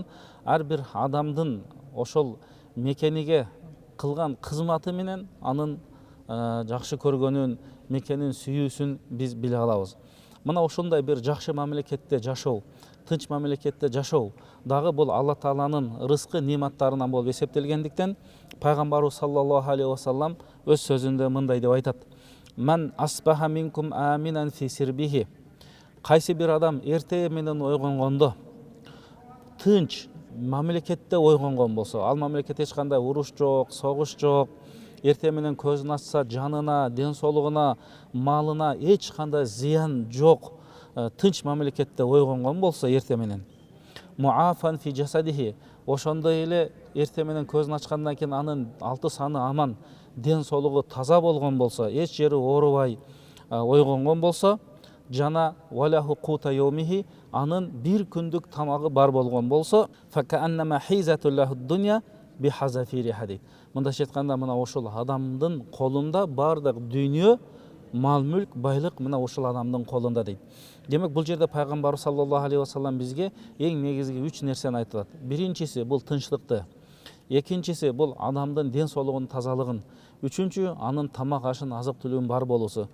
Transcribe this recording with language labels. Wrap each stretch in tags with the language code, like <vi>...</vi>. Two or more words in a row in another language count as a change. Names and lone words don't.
<ky>Ар бир адамдын ошол мекениге кылган кызматы менен анын жакшы көргөнүн, мекенин сүйүүсүн биз биле алабыз. Мына ушундай бир жакшы мамлекетте жашоо, тынч мамлекетте жашоо дагы бул Алла Тааланын рызкы нематтарынан болуп эсептелгендиктен пайгамбарыбыз</ky> <ar>صلى الله عليه وسلم</ar> <ky>өз сөзүндө мындай деп айтат:</ky> <ar>من أصبح منكم آمنا في سربه.</ar> <ky>Кайсы бир адам эртең менен ойгонгондо тынч мамлекетте ойгонгон болсо, ал мамлекетте эч кандай уруш жок, согуш жок, эртең менен көзүн ачса жанына, ден соолугуна, малына эч кандай зыян жок, тынч мамлекетте ойгонгон болсо эртең менен</ky> <ar>معافى في جسده,</ar> <ky>ошондой эле эртең менен көзүн ачкандан кийин анын алты саны аман, ден соолугу таза болгон болсо, эч жери оорубай ойгонгон болсо, жана</ky> <ar>وله قوت يومه,</ar> <ky>анын бир күндүк тамагы бар болгон болсо,</ky> <ar>فكأنما حيزت له الدنيا بحذافيرها.</ar> <ky>Мындайча айтканда, мына ошол адамдын колунда бардык дүйнө, мал мүлк, байлык мына ошол адамдын колунда дейт. Демек бул жерде пайгамбар</ky> <ar>صلى الله عليه وسلم</ar> <ky>бизге эң негизги 3 нерсени айтат. Биринчиси бул тынчтыкты, экинчиси бул адамдын ден соолугунун тазалыгын, үчүнчү анын тамак ашын, азык түлүгүн бар болуусу.</ky>